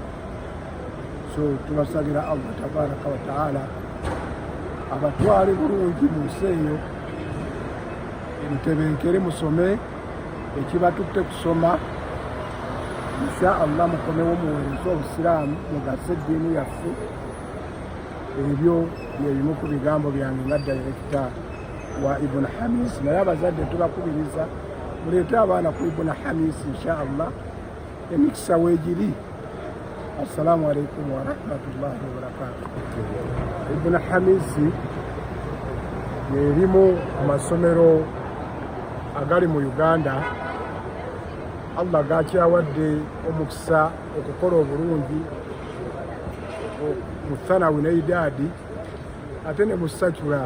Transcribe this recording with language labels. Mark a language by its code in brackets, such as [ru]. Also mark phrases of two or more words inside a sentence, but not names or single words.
[lg] So tubasabira Allah [ar] تبارك وتعالى [lg] abatwale bulungi mu nsi eyo, mutebenkere musome ekibatutte kusoma [ar] إن شاء الله, [lg] mukomewo muweereze obusiraamu mugase eddiini yaffe. Ebyo byebimu ku bigambo byange nga Director wa Ibn Hamisi. Naye abazadde tubakubiriza muleete abaana ku Ibn Hamisi [ar] إن شاء الله, [lg] emikisa weegiri. [ar] السلام عليكم ورحمة الله وبركاته. [lg] Ibn Hamisi y'erimu amasomero agali mu Uganda Allah gakyawadde omukisa okukola obulungi mu Thanawi ne Idaadi ate ne mu Sakura.